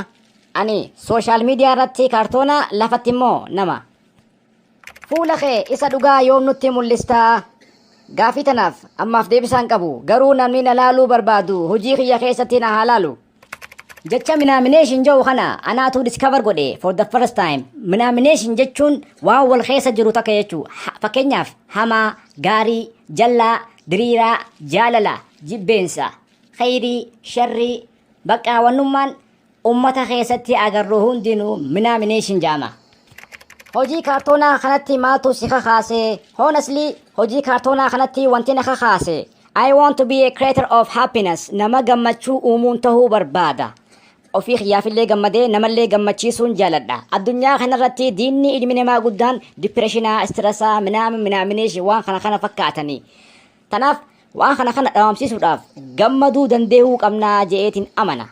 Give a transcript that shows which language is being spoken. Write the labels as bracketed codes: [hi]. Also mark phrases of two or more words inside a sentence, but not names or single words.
[om] Ani sooshaal miidiyaa irratti kaartoona lafatti immoo nama. Fuula kee isa dhugaa yoom nutti mul'istaa? Gaafii tanaaf ammaaf deebisaan qabu garuu namni na laaluu barbaadu hojii kiyya keessatti na haa laalu. Jecha nomination jedhu kana anaatu discover godhe [en] for the first time. [om] Nomination jechuun waan wal keessa jiru takka jechuu. Fakkeenyaaf hamaa, gaarii, jallaa, diriiraa, jaalala, jibbeensa, khayrii, sharrii, baqqaawwannummaan ummata keessatti agarru hundinuu nomination jedhama. Hojii kaartoonaa kanatti maaltu si kakaase? Honestly, hojii kaartoonaa kanatti wanti na kakaase. [en] I want to be a creator of happiness. [om] Nama gammachuu uumuun tahuu barbaada. Ofii xiyyaafillee gammadee namallee gammachiisuun jaaladha. Addunyaa kanarratti diinni ilmi namaa guddaan dipireeshinaa, istirasaa, minaamination waan kana fakkaatanii. Tanaaf waan kana dhaamsisuudhaaf gammaduu dandeehuu qabnaa je'eetiin amana.